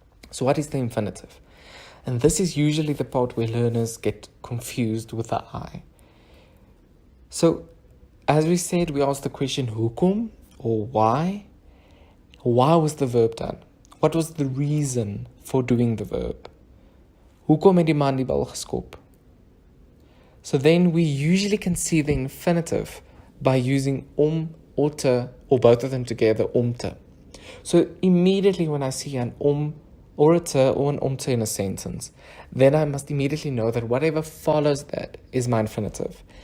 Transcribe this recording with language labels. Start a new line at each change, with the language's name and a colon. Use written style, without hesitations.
English: So what is the infinitive? And this is usually the part where learners get confused with the I. So, as we said, we asked the question hoekom, or why. Why was the verb done? What was the reason for doing the verb?
Afrikaans: Hoekom het die man die bal geskop?
English: So then we usually can see the infinitive by using or te, or both of them together, te. So immediately when I see an or a te or an te in a sentence, then I must immediately know that whatever follows that is my infinitive.